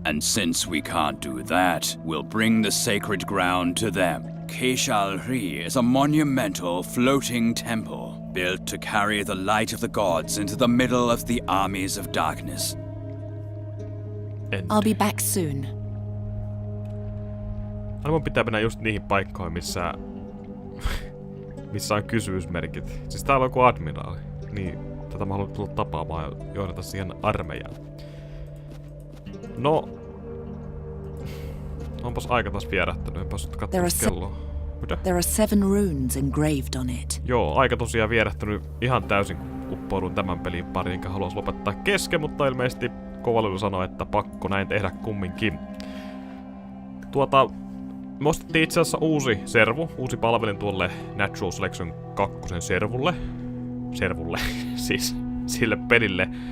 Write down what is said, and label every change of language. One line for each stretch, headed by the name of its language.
English: And since we can't do that, we'll bring the sacred ground to them. Keshalri is a monumental floating temple, built to carry the light of the gods into the middle of the armies of darkness. I'll be back soon.
Finnish: Mun pitää mennä just niihin paikkoihin, missä on kysymysmerkit. Siis täällä on joku admiraali. Niin, tätä mä haluan tulla tapaamaan ja johdata siihen armeijaan. No... Onpas aika taas vierähtänyt, en päässyt katsomaan kelloa. Mitä?
English: There are 7 runes engraved on it.
Finnish: Joo, aika tosiaan vierähtänyt ihan täysin, kun uppoudun tämän pelin pariin, enkä haluaisi lopettaa kesken, mutta ilmeisesti Kovalelu sanoi, että pakko näin tehdä kumminkin. Me ostettiin itse asiassa uusi palvelin tuolle Natural Selection 2 servulle, siis sille pelille.